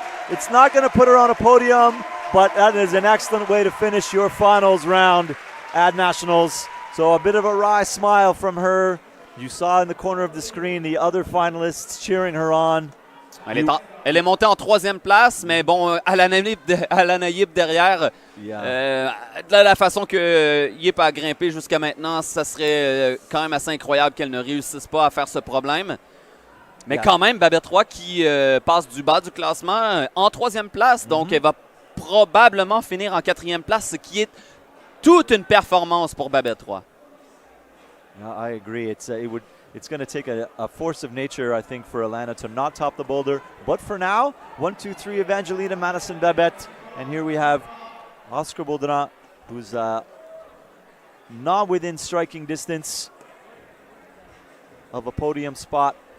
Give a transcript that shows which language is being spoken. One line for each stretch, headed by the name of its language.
English: It's not going to put her on a podium, but that is an excellent way to finish your finals round at Nationals. So a bit of a wry smile from her. You saw in the corner of the screen the other finalists cheering her on.
French: Elle est montée en 3e place, mais bon, Alannah Yip derrière. De la façon que Yip a grimpé jusqu'à maintenant, ça serait quand même assez incroyable qu'elle ne réussisse pas à faire ce problème. Mais quand même, Babette Roy qui passe du bas du classement en 3e place, donc elle va probablement finir en 4e place, ce qui est toute une performance pour Babette Roy.
English: I agree. It's going to take a force of nature, I think, for Alannah to not top the boulder. But for now, 1, 2, 3, Evangelina, Madison, Babette. And here we have Oscar Boulder, who's not within striking distance of a podium spot.